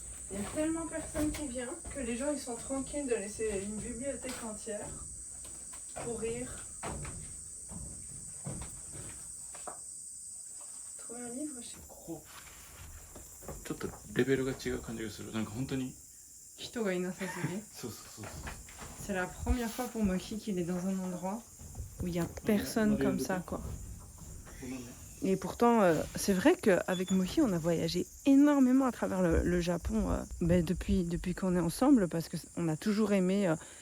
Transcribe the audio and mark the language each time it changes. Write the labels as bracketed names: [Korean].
[French] Il y a tellement personne qui vient que les gens ils sont tranquilles de laisser une bibliothèque entière pour rire. Trouver un livre, je sais pas. [Japanese] ちょっとレベルが違う感じがする。なんか本当に。人がいなさすぎ。そうそうそう。 [French] C'est la première fois pour Mochi qu'il est dans un endroit où il y a personne comme ça quoi. Et pourtant, c'est vrai qu'avec Mochi, on a voyagé énormément à travers le Japon depuis qu'on est ensemble, parce qu'on a toujours aimé.